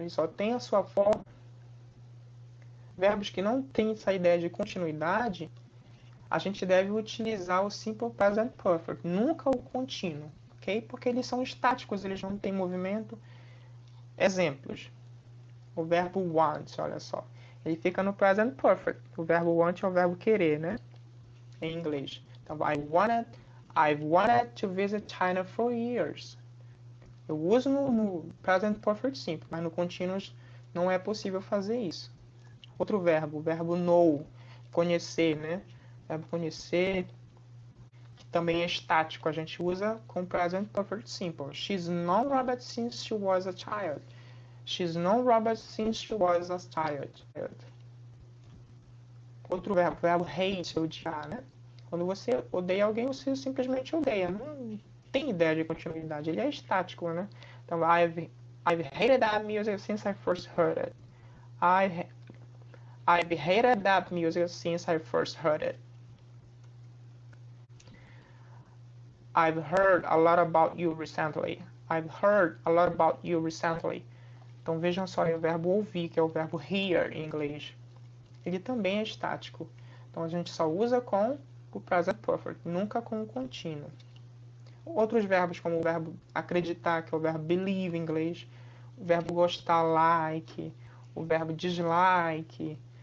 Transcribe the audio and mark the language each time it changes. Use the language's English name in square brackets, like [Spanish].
[Portuguese] Eles só têm a sua forma. Verbos que não têm essa ideia de continuidade, a gente deve utilizar o Simple Present Perfect, nunca o contínuo, ok? Porque eles são estáticos, eles não têm movimento. Exemplos. O verbo want, olha só. Ele fica no Present Perfect. O verbo want é o verbo querer, né? Em inglês. [English] Então, I've wanted to visit China for years. [Portuguese] Eu uso no Present Perfect Simple, mas no Continuous não é possível fazer isso. Outro verbo, o verbo know, conhecer, né? O verbo conhecer, que também é estático, a gente usa com Present Perfect Simple. [English] She's known Robert since she was a child. She's known Robert since she was a child. [Portuguese] Outro verbo, o verbo hate, odiar, né? Quando você odeia alguém, você simplesmente odeia. Não tem ideia de continuidade. Ele é estático, né? [English] Então, I've hated that music since I first heard it. I've hated that music since I first heard it. I've heard a lot about you recently. I've heard a lot about you recently. [Portuguese] Então vejam só, é o verbo ouvir, que é o verbo hear em inglês. Ele também é estático. Então a gente só usa com o present perfect, nunca com o contínuo. Outros verbos, como o verbo acreditar, que é o verbo believe em inglês, o verbo gostar, like, o verbo dislike.